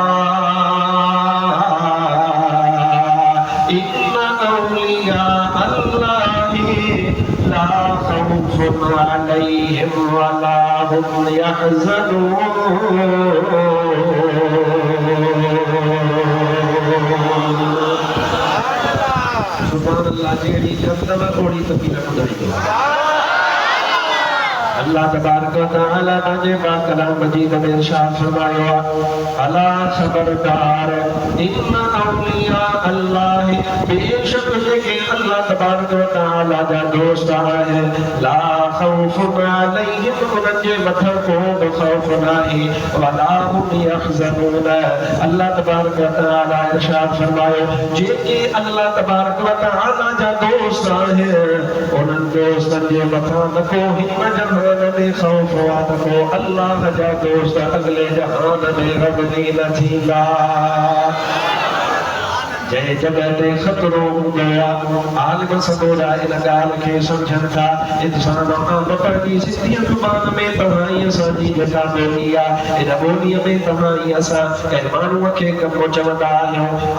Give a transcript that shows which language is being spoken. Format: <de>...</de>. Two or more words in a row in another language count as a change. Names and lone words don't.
<ar>إن أولياء الله لا خوف عليهم ولا هم يحزنون. سبحان الله,</ar> <sd>जेड़ी कंदव ओड़ी तकी न ॿुधाईंदो।</sd> <ar>الله تبارك وتعالى</ar> <ur>نے پاک کلام مجید میں ارشاد فرمایا,</ur> <ar>ألا خبردار إن أولياء الله,</ar> <sd>बेशक जेके</sd> <ar>الله تبارك وتعالى</ar> <sd>जा दोस्त है,</sd> <ar>لا خوف عليهم,</ar> <sd>उन्हनि जे मथां को खौफ नाहे,</sd> <ar>ولا هم يحزنون. الله تبارك وتعالى</ar> <sd>इरशाद फरमायो, जेके</sd> <ar>الله تبارك وتعالى</ar> <sd>जा दोस्त है, उन्हनि दोस्तनि जे मथां न को हिन जहान में खौफ हुआ, न को अल्लाह जा दोस्त अगले जहान में रबनी न थींदा। जंहिं जगह ते ख़तरो हूंदो आहे, आलिम समूरा इन ॻाल्हि खे सम्झनि था। इंसान आम पंहिंजी सिंधी ज़ुबान में तव्हां असांजी जेका ॿोली आहे, इन ॿोलीअ में तव्हां असां कंहिं माण्हूअ खे कमु चवंदा आहियूं।</sd>